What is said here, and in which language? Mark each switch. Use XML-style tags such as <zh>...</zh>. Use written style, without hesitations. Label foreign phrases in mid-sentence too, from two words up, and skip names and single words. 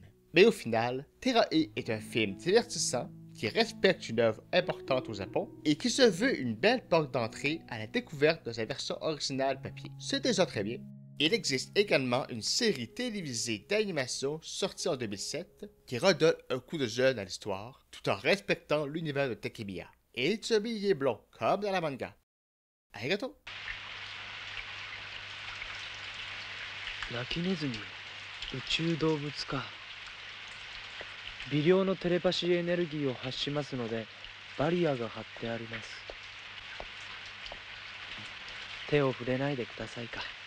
<fr>Mais au final, Terae est un film divertissant qui respecte une œuvre importante au Japon et qui se veut une belle porte d'entrée à la découverte de sa version originale papier. C'est déjà très bien. Il existe également une série télévisée d'animation sortie en 2007 qui redonne un coup de jeune à l'histoire tout en respectant l'univers de Takemiya. Et Itsubi est blond, comme dans la manga.</fr> <ja>Arigato! 泣きネズミ、宇宙動物か。微量のテレパシーエネルギーを発しますので、バリアが張ってあります。手を触れないでくださいか。</ja>